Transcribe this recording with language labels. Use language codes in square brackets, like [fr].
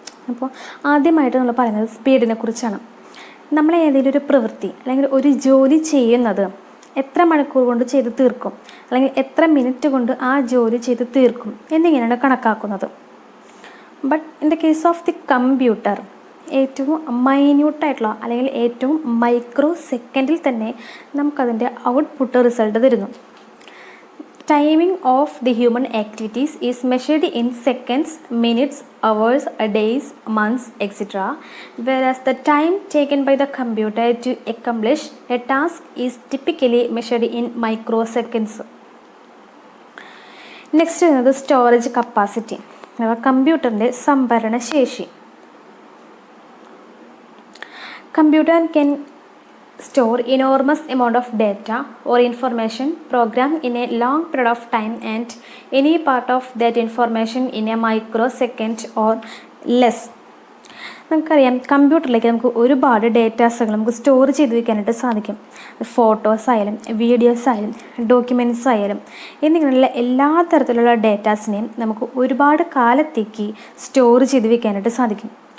[ml] അപ്പോൾ ആദ്യമായിട്ട് നമ്മൾ പറയുന്നത് സ്പീഡിനെ കുറിച്ചാണ്. നമ്മൾ ഏതെങ്കിലും ഒരു പ്രവൃത്തി അല്ലെങ്കിൽ ഒരു ജോലി ചെയ്യുന്നത് എത്ര മണിക്കൂർ കൊണ്ട് ചെയ്ത് തീർക്കും അല്ലെങ്കിൽ എത്ര മിനിറ്റ് കൊണ്ട് ആ ജോലി ചെയ്ത് തീർക്കും എന്നിങ്ങനെയാണ് കണക്കാക്കുന്നത്. [en] but in the case of the computer [ml] ഏറ്റവും മൈന്യൂട്ടായിട്ടുള്ള അല്ലെങ്കിൽ ഏറ്റവും മൈക്രോ സെക്കൻഡിൽ തന്നെ നമുക്കതിൻ്റെ ഔട്ട്പുട്ട് റിസൾട്ട് തരുന്നു. [en] Timing of the human activities is measured in seconds, minutes, hours, days, months, etc. Whereas the time taken by the computer to accomplish a task is typically measured in microseconds. Next is the storage capacity. [ml] കമ്പ്യൂട്ടറിൻ്റെ സംഭരണ ശേഷി. [en] Computer can store enormous amount of data or information programmed in a long period of time and any part of that information in a microsecond or less. [ml] നമുക്കറിയാം കമ്പ്യൂട്ടറിലേക്ക് നമുക്ക് ഒരുപാട് ഡേറ്റാസുകൾ നമുക്ക് store ചെയ്ത് വയ്ക്കാനായിട്ട് സാധിക്കും. ഫോട്ടോസ് ആയാലും വീഡിയോസ് ആയാലും ഡോക്യുമെൻറ്റ്സ് ആയാലും എന്നിങ്ങനെയുള്ള എല്ലാ തരത്തിലുള്ള ഡേറ്റാസിനെയും നമുക്ക് ഒരുപാട് കാലത്തേക്ക് സ്റ്റോർ ചെയ്ത് വയ്ക്കാനായിട്ട് സാധിക്കും.